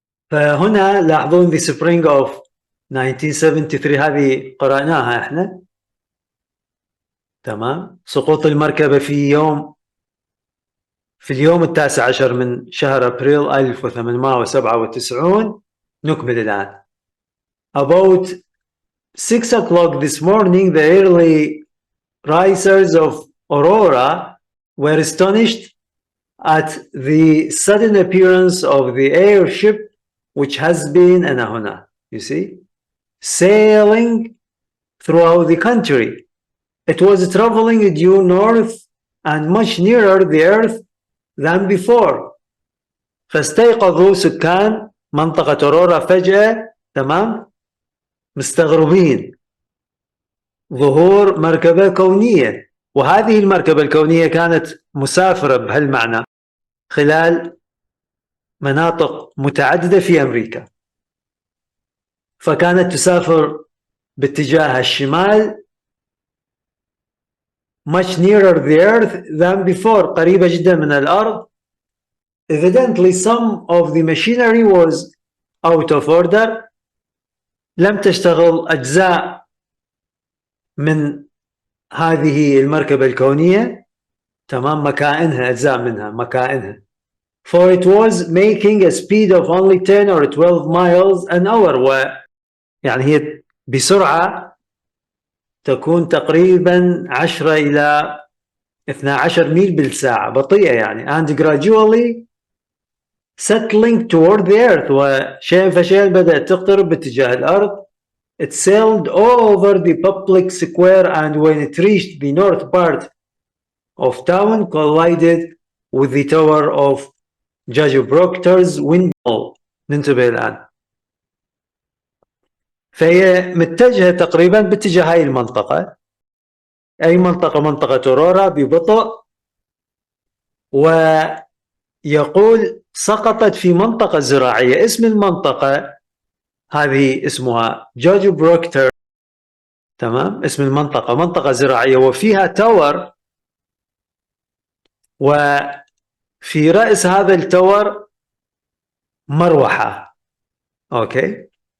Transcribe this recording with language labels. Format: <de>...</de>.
<ar>فهنا لاحظون</ar> <en>The Spring of 1973،</en> <ar>هذه قرأناها احنا. تمام. سقوط المركبة في اليوم 19 من شهر أبريل 1897. نكمل الآن.</ar> <en>About 6 o'clock this morning, the early risers of aurora were astonished at the sudden appearance of the airship which has been,</en> <ar>أنا هنا,</ar> <en>you see, sailing throughout the country. It was traveling due north and much nearer the earth than before.</en> <ar>فاستيقظوا سكان منطقة اورورا فجأة، تمام، مستغربين ظهور مركبة كونية. وهذه المركبة الكونية كانت مسافرة بهالمعنى خلال مناطق متعددة في أمريكا. فكانت تسافر باتجاه الشمال،</ar> <en>much nearer the earth than before،</en> <ar>قريبة جدا من الأرض.</ar> <en>Evidently some of the machinery was out of order،</en> <ar>لم تشتغل أجزاء من هذه المركبة الكونية، تمام، مكائنها، أجزاء منها مكائنها.</ar> <en>For it was making a speed of only 10 or 12 miles an hour،</en> <ar>ويعني هي بسرعة تكون تقريبا 10 إلى 12 ميل بالساعة، بطيئة يعني.</ar> <en>and gradually settling toward the earth،</en> <ar>وشيء فشيء بدأت تقترب باتجاه الأرض.</ar> <en>It sailed over the public square and when it reached the north part of town collided with the tower of Judge Proctor's windmill.</en> <ar>ننتبه الآن. فهي متجهة تقريبا باتجاه هاي المنطقة، أي منطقة اورورا، ببطء. ويقول سقطت في منطقة زراعية. اسم المنطقة هذه اسمها جورج بروكتر، تمام، اسم المنطقة منطقة زراعية وفيها تاور، وفي رأس هذا التاور مروحة. أوكي.</ar>